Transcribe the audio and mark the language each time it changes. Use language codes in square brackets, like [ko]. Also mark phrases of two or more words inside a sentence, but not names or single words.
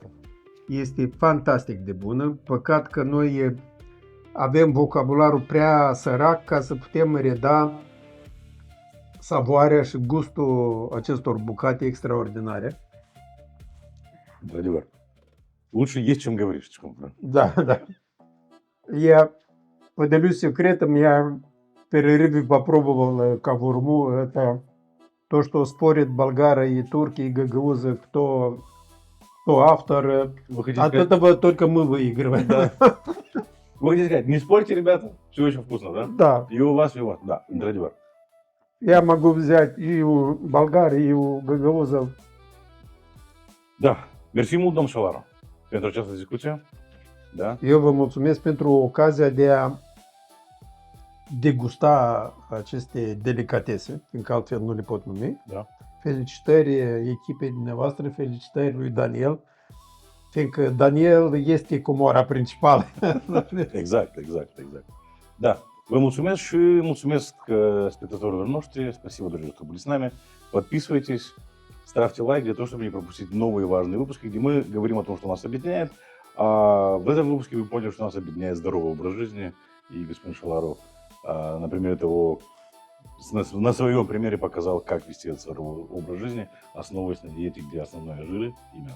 [ro] Este fantastic de bună. Păcat că noi avem vocabularul prea sărac ca să putem reda savoarea și gustul acestor bucate extraordinare. Într-adevăr. [ru] Лучше есть, чем говоришь. Да. Я Поделюсь секретом, я в перерыве попробовал кавурму. Это то, что спорят болгары и турки, и гагаузы, кто автор. Вы хотите От сказать, этого только мы выигрываем. Да. Вы хотите сказать, не спорьте, ребята, все очень вкусно, да? Да. И у вас, да, Радивар. Я могу взять и у болгар, и у гагаузов. [ro] Da, mersi mult, domn Șolaru, pentru această discuție. Da? Eu vă mulțumesc pentru ocazia de a degusta aceste delicatese, fiindcă altfel nu le pot numi. Da. Felicitări echipei dumneavoastră, felicitări lui Daniel, fiindcă Daniel este comora principală. Exact. Da, vă mulțumesc și mulțumesc спектаторам noștri. [ru] Спасибо, друзья, что были с нами. Подписывайтесь, ставьте лайк для того, чтобы не пропустить новые важные выпуски, где мы говорим о том, что нас объединяет. А в этом выпуске вы поняли, что нас объединяет здоровый образ жизни. И господин Шоларов, например, на своем примере показал, как вести этот здоровый образ жизни, основываясь на диете, где основное жиры и мясо.